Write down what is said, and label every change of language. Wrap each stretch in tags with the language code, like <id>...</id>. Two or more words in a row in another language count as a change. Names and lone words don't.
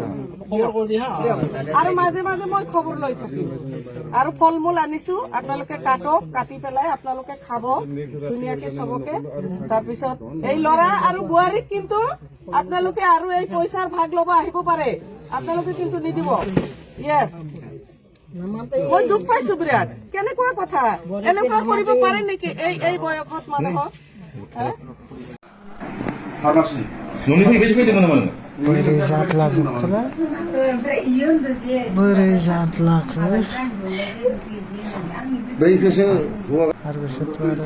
<as>আৰু মাজে মাজে মই খবৰ লৈ থাকিম আৰু ফল মূল আনিছো আপোনালোকে কাটক কাটি পেলাই আপোনালোকে খাব ধুনীয়াকে চবকে তাৰপিছত এই ল'ৰা আৰু বোৱাৰীক কিন্তু আপোনালোকে আৰু এই পইচাৰ ভাগ ল'ব আহিব পাৰে আপোনালোকে কিন্তু নিদিব ইয়েছ মই দুখ পাইছো বিৰাট কেনেকুৱা কথা এনেকুৱা কৰিব পাৰে নেকি এই বয়সত মানুহক</as> <brx>बोरै जादला जोबखोला बोरै जादलाखो बैखौसो आरो बिसोरथ'</brx>